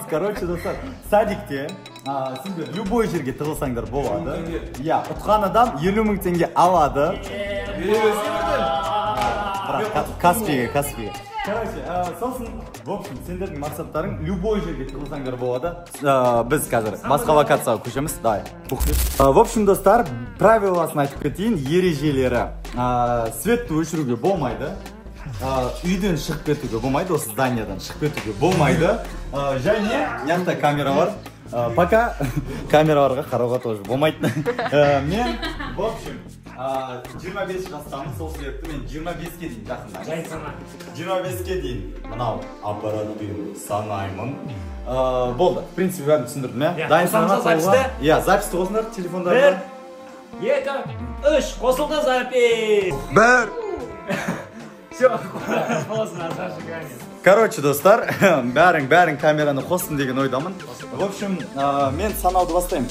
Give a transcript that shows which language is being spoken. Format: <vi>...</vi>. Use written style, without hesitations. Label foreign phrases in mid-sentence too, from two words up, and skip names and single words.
<kk>Достар, садикте, сендер любой жерге тығылсаңдар болады. Я, ұтқан адам 50 000 теңге алады. Каспиге. Сосын,</kk> <ru>в общем,</ru> <kk>сендердің мақсаттарың любой жерге тығылсаңдар болады. Біз қазір басқа локацияға көшеміз.</kk> <ru>Давай. В общем,</ru> <kk>достар, правиласын айтып кетейін, ережелері. Светті өшіруге болмайды. Үйден шығып кетуге болмайды, осы зданиядан шығып кетуге болмайды. Және, янда камера бар. Пока камераларға қарауға тоже болмайды. Мен,</kk> <ru>в общем,</ru> <kk>25 жастамын, сол себепті мен 25-ке дейін жақында. Жай сана. 25-ке дейін мынау аппаратпен санаймын. Болды,</kk> <ru>в принципе,</ru> <kk>бәрін түсіндірдім, иә? Дайын санаға қосылды? Иә, записті қосыңдар, телефондарда. 1, 2, 3, қосылды запись! Бір! Все, қосыңдар, Саша камера. Короче, достар, бәрің камераны қосын деген ойдамын.</kk> <ru>В общем,</ru> <kk>мен санауды бастаймын.</kk>